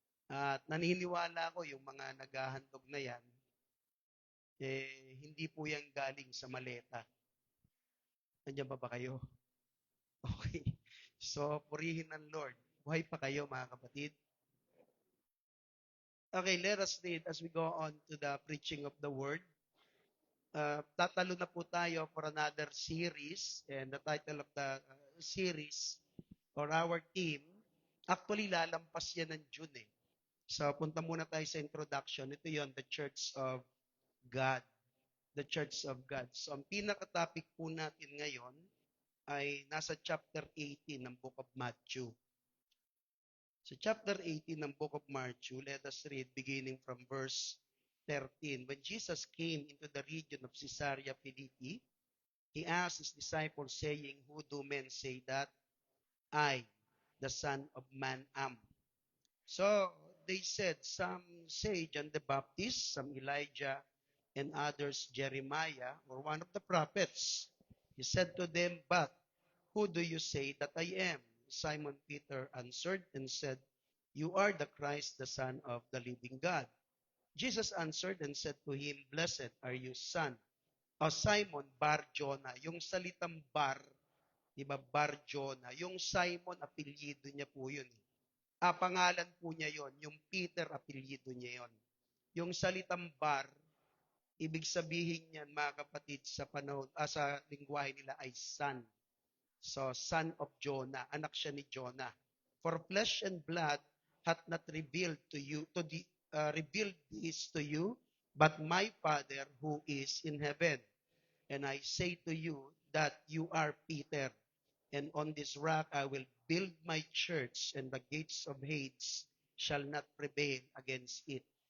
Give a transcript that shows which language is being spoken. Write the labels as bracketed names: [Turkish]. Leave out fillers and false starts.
[Filipino] At naniniwala ko yung mga naghahandog na yan, hindi po yan galing sa maleta. Nandiyan ba kayo? Okay. So, purihin ng Lord. Buhay pa kayo, mga kapatid. [English] Okay, let us read as we go on to the preaching of the word. [Filipino] Tatalo na po tayo [English] for another series, and the title of the series or our team, [Filipino] actually lalampas yan ng June eh. So punta muna tayo sa introduction. Ito yon, [English] the Church of God. The Church of God. [Filipino] So ang pinaka-topic po natin ngayon ay nasa chapter 18 ng Book of Matthew. [English] So chapter 18 ng Book of Matthew, let us read beginning from verse 13. When Jesus came into the region of Caesarea Philippi, he asked his disciples, saying, "Who do men say that I, the Son of Man, am?" So they said, some say John the Baptist, some Elijah, and others Jeremiah, or one of the prophets. He said to them, "But who do you say that I am?" Simon Peter answered and said, You are the Christ, the Son of the living God. Jesus answered and said to him, Blessed are you, son o Simon Bar-Jonah. [Filipino] Yung salitang bar, di ba, Bar-Jonah. Yung Simon, apelyido niya po yun. Pangalan po niya yon. Yung Peter, apelyido niya yon. Yung salitang bar, ibig sabihin niyan, mga kapatid, sa panahon, sa lingwahe nila ay son. [English] So, son of Jonah. [Filipino] Anak siya ni Jonah. [English] For flesh and blood hath not revealed to you, revealed this to you, but my Father who is in heaven. And I say to you that you are Peter, and on this rock I will build my church, and the gates of Hades shall not prevail against it.